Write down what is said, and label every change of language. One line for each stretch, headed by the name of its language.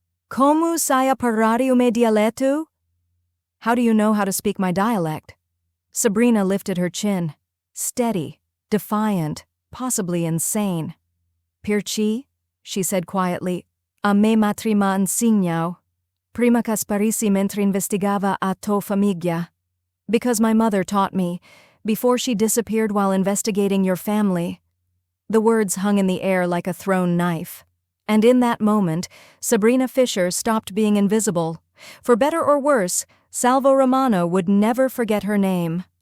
Sicilian: "Como sai a parlare o mio dialetto?"
English: "How do you know how to speak my dialect?" Sabrina lifted her chin. Steady, defiant, possibly insane.
Sicilian: "Perché?"
English: she said quietly.
Sicilian: "A me matri m'ha insegnato. Prima che sparissi mentre investigava a tua famiglia."
English: Because my mother taught me, before she disappeared while investigating your family." The words hung in the air like a thrown knife. And in that moment, Sabrina Fisher stopped being invisible. For better or worse, Salvo Romano would never forget her name.